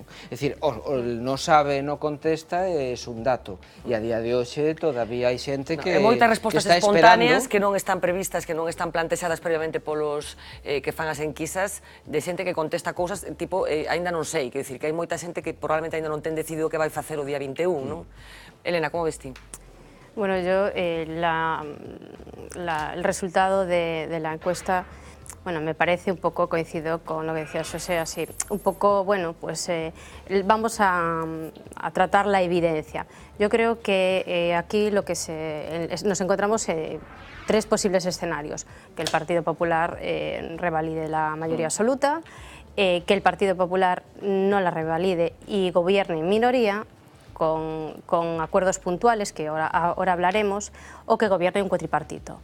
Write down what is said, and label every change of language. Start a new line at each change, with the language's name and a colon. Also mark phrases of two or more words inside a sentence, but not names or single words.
Galician: É dicir,
Spanish: no sabe, no contesta,
Galician: é un dato, e a día de hoxe todavía hai xente que está esperando. Moitas respostas espontáneas que non están previstas, que non están plantexadas previamente polos que fan as enquisas, de xente que contesta cousas tipo, aínda non sei, que decir, que hai moita xente que probablemente aínda non ten decidido o que vai facer o día 21, non? Elena, como ves ti?
Spanish: Bueno, yo el resultado de la encuesta, bueno, me parece un poco, coincido con lo que decía José, así, un poco, bueno, pues vamos a tratar la evidencia. Yo creo que aquí lo que nos encontramos tres posibles escenarios: que el Partido Popular revalide la mayoría absoluta, que el Partido Popular no la revalide y gobierne en minoría, con acuerdos puntuales, que ahora hablaremos, o que gobierne un cuatripartito.